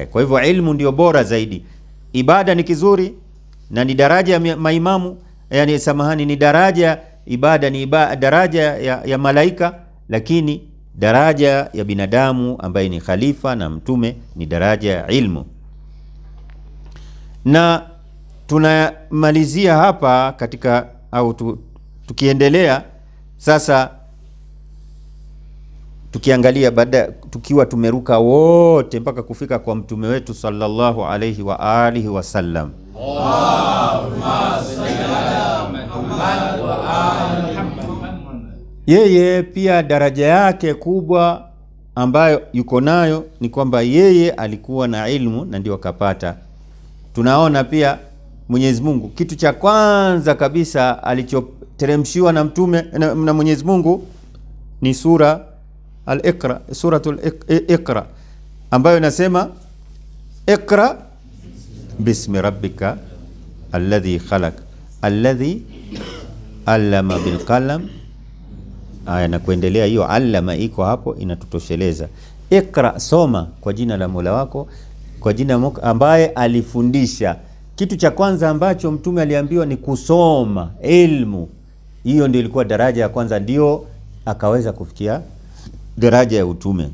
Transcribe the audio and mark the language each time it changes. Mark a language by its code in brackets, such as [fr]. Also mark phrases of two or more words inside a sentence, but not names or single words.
[sw] Kwa hivyo ilmu ndio bora zaidi. Ibada ni kizuri na ni daraja ya maimamu, yani samahani, ni daraja, ibada ni daraja ya malaika, lakini daraja ya binadamu ambaye ni khalifa na mtume ni daraja ya ilmu. Na tunamalizia hapa katika tukiendelea sasa, tukiangalia baada, tukiwa tumeruka wote mpaka kufika kwa mtume wetu [ar] صلى الله عليه وآله وسلم. اللهم صل على محمد وآل محمد. [sw] Yeye pia daraja yake kubwa ambayo yuko nayo ni kwamba yeye alikuwa na ilmu na ndio akapata. Tunaona pia Mwenyezi Mungu, kitu cha kwanza kabisa alichoteremshiwa na mtume na Mwenyezi Mungu ni sura Al-Iqra, suratul Iqra, ambayo inasema [ar] اقرأ باسم ربك الذي خلق الذي علم بالقلم. [sw] Aya na kuendelea, hiyo allama iko hapo inatutosheleza. Iqra, soma kwa jina la Mola wako, kwa jina ambaye alifundisha. Kitu cha kwanza ambacho mtume aliambiwa ni kusoma ilmu. Hiyo ndio ilikuwa daraja ya kwanza, ndio akaweza kufikia daraja ya utume.